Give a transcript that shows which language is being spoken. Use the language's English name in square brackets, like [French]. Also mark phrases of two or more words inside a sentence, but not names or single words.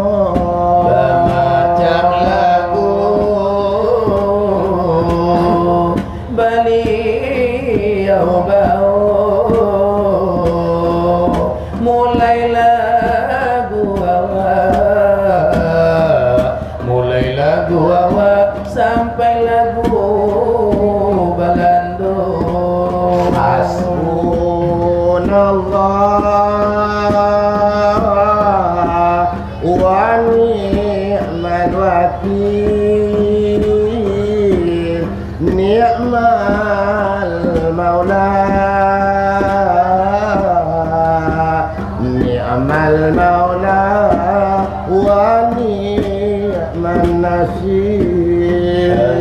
[Minangkabau] bermacam lagu beliau bau mulai lagu awak sampai lagu balando [Arabic] حسبنا الله ونعم الوكيل نعم المولى نعم المولى ونعم النصير